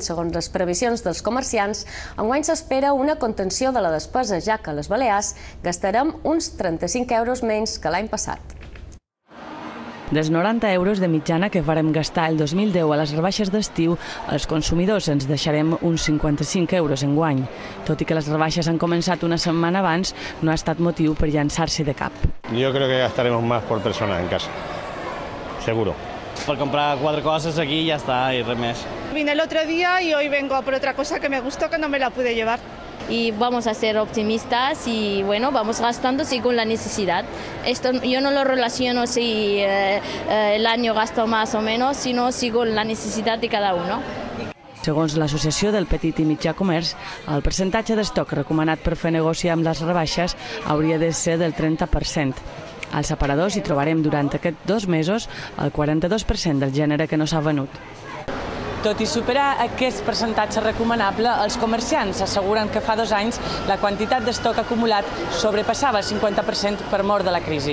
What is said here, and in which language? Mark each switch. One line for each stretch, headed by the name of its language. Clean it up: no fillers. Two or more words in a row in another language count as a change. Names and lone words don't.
Catalan: Segons les previsions dels comerciants, enguany s'espera una contenció de la despesa, ja que a les Balears gastarem uns 35 euros menys que l'any passat. Dels 90 euros de mitjana que farem gastar el 2010 a les rebaixes d'estiu, els consumidors ens deixarem uns 55 euros enguany. Tot i que les rebaixes han començat una setmana abans, no ha estat motiu per llançar-se de cap.
Spanish: Yo creo que gastaremos más por persona en casa, seguro. Por comprar 4 cosas aquí y ya está, y
Catalan: res més.
Spanish: Vine el otro día y hoy vengo por otra cosa que me gustó que no me la pude llevar. Y vamos a ser optimistas y bueno, vamos gastando según la necesidad. Esto yo no lo relaciono si el año gasto más o menos, sino según la necesidad de cada uno.
Catalan: Segons l'Associació del Petit i Mitjà Comerç, el percentatge d'estoc recomanat per fer negoci amb les rebaixes hauria de ser del 30%. Als aparadors hi trobarem durant aquests 2 mesos el 42% del gènere que no s'ha venut. Tot i superar aquest percentatge recomanable, els comerciants asseguren que fa 2 anys la quantitat d'estoc acumulat sobrepassava el 50% per mor de la crisi.